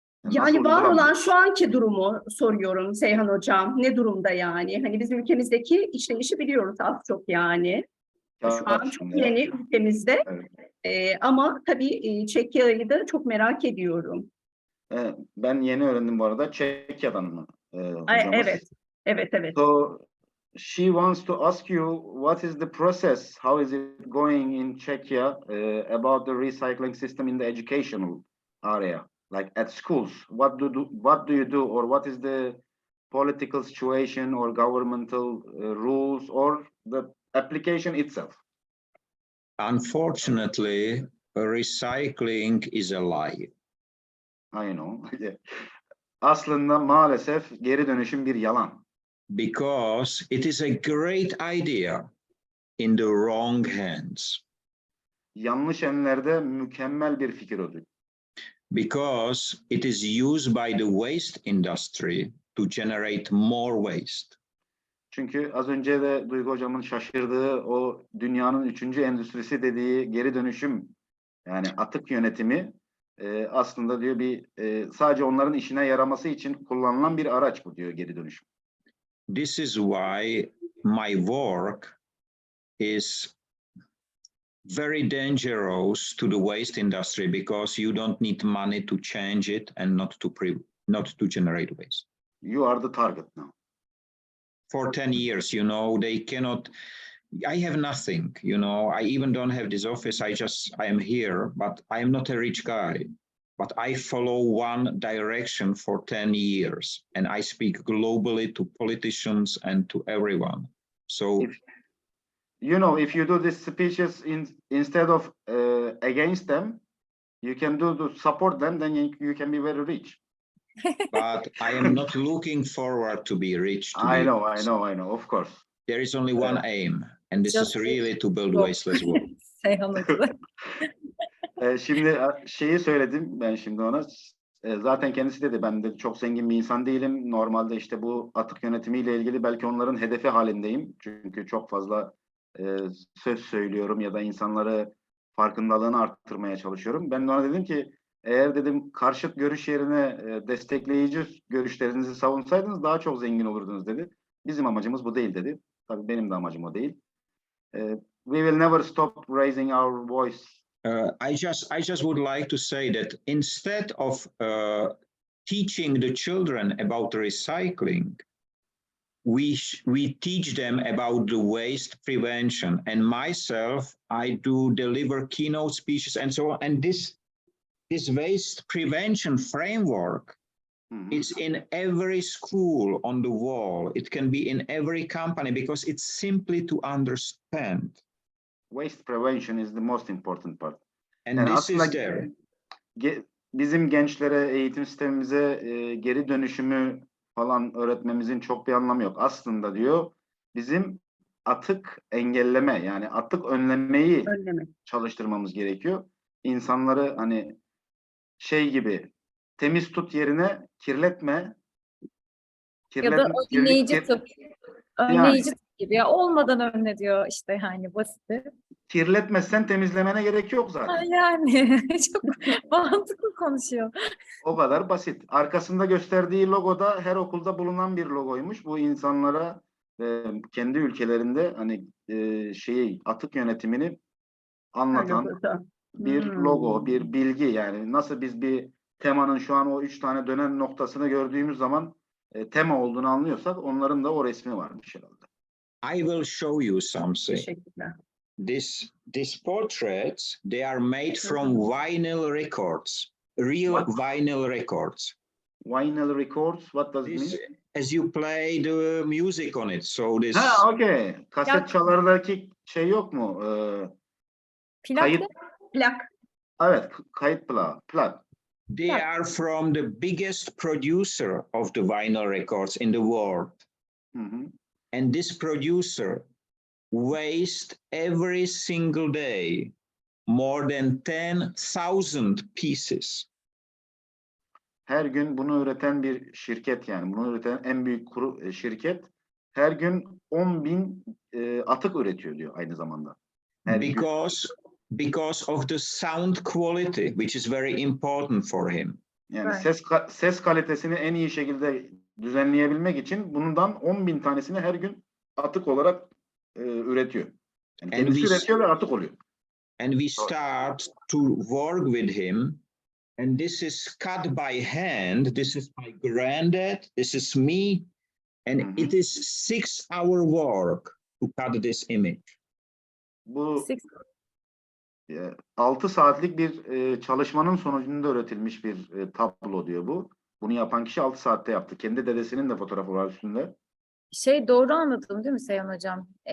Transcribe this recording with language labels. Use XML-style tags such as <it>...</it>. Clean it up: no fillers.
<tr>Yani var olan şu anki durumu soruyorum Seyhan Hocam. Ne durumda yani? Hani bizim ülkemizdeki işleyişi biliyoruz az çok yani. Şu an çok yeni ülkemizde. Evet. Ama tabii Çekya'yı da çok merak ediyorum. Ben yeni öğrendim bu arada. Çekya'dan mı? Evet. Evet.</tr> <en>So she wants to ask you what is the process? How is it going in Czechia about the recycling system in the educational area, like at schools? What do you do, or what is the political situation or governmental rules or the application itself? unfortunately, recycling is a lie. I know.</en> <tr>Aslında maalesef geri dönüşüm bir yalan.</tr> <en>Because it is a great idea in the wrong hands.</en> <tr>Yanlış ellerde mükemmel bir fikir o.</tr> <en>Because it is used by the waste industry to generate more waste.</en> <tr>Çünkü az önce de Duygu Hocam'ın şaşırdığı o dünyanın 3. endüstrisi dediği geri dönüşüm, yani atık yönetimi aslında diyor sadece onların işine yaraması için kullanılan bir araç bu diyor geri dönüşüm.</tr> <en>This is why my work is very dangerous to the waste industry, because you don't need money to change it and not to generate waste. You are the target now. For 10 years, they cannot. I have nothing, I even don't have this office. I am here, but I am not a rich guy. but I follow one direction for 10 years, and I speak globally to politicians and to everyone. So, You know, if you do these speeches instead of against them, you can do to support them, then you can be very rich. but I am not looking forward to be rich. I know, of course. There is only one aim, and this is really to build wasteless world.</en> <tr>Seyhan Hoca. Şimdi şeyi söyledim ben şimdi ona. Zaten kendisi dedi ben de çok zengin bir insan değilim. Normalde işte bu atık yönetimiyle ilgili belki onların hedefi halindeyim. Çünkü çok fazla söz söylüyorum ya da insanları farkındalığını arttırmaya çalışıyorum. Ben de ona dedim ki eğer dedim karşıt görüş yerine destekleyici görüşlerinizi savunsaydınız daha çok zengin olurdunuz dedi. Bizim amacımız bu değil dedi. Tabii benim de amacım o değil.</tr> <en>We will never stop raising our voice. I just would like to say that instead of teaching the children about recycling, we teach them about the waste prevention. And myself, I do deliver keynote speeches and so on. And this waste prevention framework, it's in every school on the wall. It can be in every company because it's simply to understand. Waste prevention is the most important part. And</en> <tr>Yani</tr> <en>this is</en> <tr>aslında</tr> <en>there.</en> <tr>Bizim gençlere, eğitim sistemimize geri dönüşümü falan öğretmemizin çok bir anlamı yok. Aslında diyor bizim atık engelleme yani atık önlemeyi çalıştırmamız gerekiyor. İnsanları hani şey gibi temiz tut yerine kirletme. Ya da önleyici tıp. Önleyici tıp gibi. Ya olmadan önle diyor işte yani basiti. Kirletmezsen temizlemene gerek yok zaten. Yani çok mantıklı konuşuyor. O kadar basit. Arkasında gösterdiği logo da her okulda bulunan bir logoymuş. Bu insanlara kendi ülkelerinde hani atık yönetimini anlatan bir logo, bir bilgi yani nasıl biz bir temanın şu an o 3 tane dönen noktasını gördüğümüz zaman tema olduğunu anlıyorsak onların da o resmi varmış herhalde.</tr> <en>I will show you something. These portraits, they are made from vinyl records, real vinyl records. Vinyl records, what does it mean? As you play the music on it, so this. Okay.</en> <tr>Kaset çalardaki şey yok mu? Kayıt. Plak. Evet, kayıt plak.</tr> <en>They are from the biggest producer of the vinyl records in the world. And this producer wastes every single day more than 10,000 pieces.</en> <tr>Her gün bunu üreten bir şirket yani bunu üreten en büyük şirket her gün 10.000 atık üretiyor diyor aynı zamanda.</tr> <en>Because of the sound quality, which is very important for him.</en> <tr>Yani ses kalitesini en iyi şekilde düzenleyebilmek için bundan 10.000 tanesini her gün atık olarak üretiyor. Yani kendisi üretiyor ve atık oluyor.</tr> <en>And we start to work with him. And this is cut by hand. This is my granddad. This is me. And it is 6-hour work to cut this image.</en> <tr>Bu 6 saatlik bir çalışmanın sonucunda üretilmiş bir tablo diyor bu. Bunu yapan kişi 6 saatte yaptı. Kendi dedesinin de fotoğrafı var üstünde. Doğru anladım değil mi Seyhan Hocam?</tr>